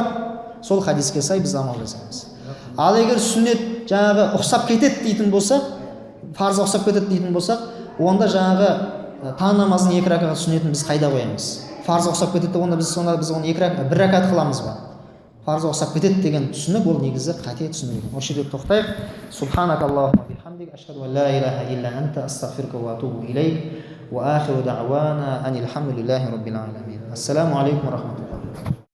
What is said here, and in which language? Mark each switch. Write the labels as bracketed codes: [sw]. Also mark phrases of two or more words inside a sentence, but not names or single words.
[kk] Сол хадиске сай біз амал жасаймыз. Ал егер сүннет жаңағы ұқсап кетеді дейтін болсақ, парызға ұқсап кетеді дейтін болсақ, онда жаңағы таң намазының 2 ракағат сүннетін біз қайда қоямыз? Парызға ұқсап кетеді, онда біз оны 1 ракағат қыламыз ба? Парызға ұқсап кетеді деген түсінік ол негізі қате түсінік. Осы жерде тоқтайық. [ar] سبحانك اللهم بحمدك أشهد أن لا إله إلا أنت أستغفرك وأتوب إليك وآخر دعوانا أن الحمد لله رب العالمين. السلام عليكم ورحمة الله.